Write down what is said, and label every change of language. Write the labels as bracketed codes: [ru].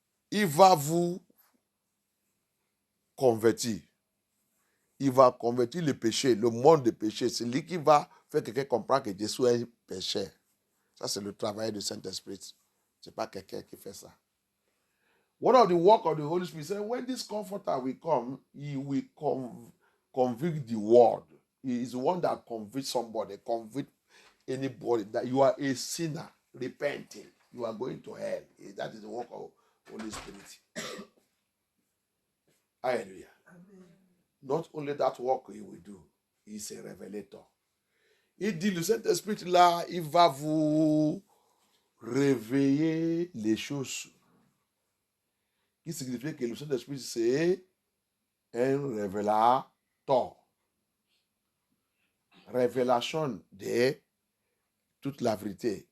[fr] Il va vous convertir. Il va convertir le péché, le monde de péché. C'est lui qui va faire quelqu'un comprendre que Jésus est pécheur. Ça, c'est le travail du Saint-Esprit. Ce n'est pas quelqu'un qui fait ça. [en] One of the work of the Holy Spirit said, when this comforter will come, he will convict the world. He is the one that convicts somebody, convict anybody that you are a sinner, repenting. You are going to hell. That is the work of the Holy Spirit. Hallelujah. Amen. Not only that work he will do, he is a revelator. [fr] Il dit, le Saint-Esprit là, il va vous réveiller les choses. Qui signifie que le Saint-Esprit, c'est un révélateur. Révélation de toute la vérité.